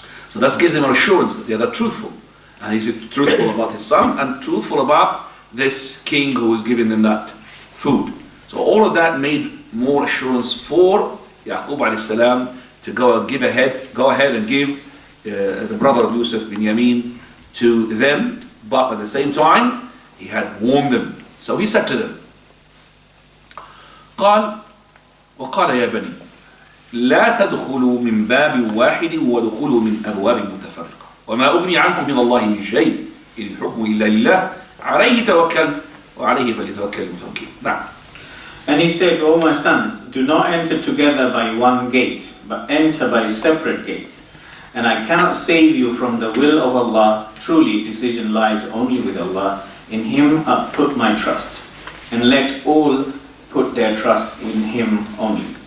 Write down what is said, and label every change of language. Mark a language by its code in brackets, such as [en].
[en] So that gives him an assurance that they are truthful. And he's truthful about his sons and truthful about this king who is giving them that food. So all of that made more assurance for Yaqub alayhi salam to go ahead and give the brother of Yusuf, Binyamin, to them. But at the same time, he had warned them. So he said to them, [ar] قال وقال يا بني لا تدخلوا من باب واحد ودخلوا من أبواب متفرقة وما أغني عنكم من الله من شيء إن الحكم إلا لله عليه توكلت وعليه فليتوكل المتوكلون. نعم. [en] And he said, O my sons, do not enter together by one gate, but enter by separate gates. And I cannot save you from the will of Allah. Truly, decision lies only with Allah. In Him I put my trust. And let all put their trust in Him only.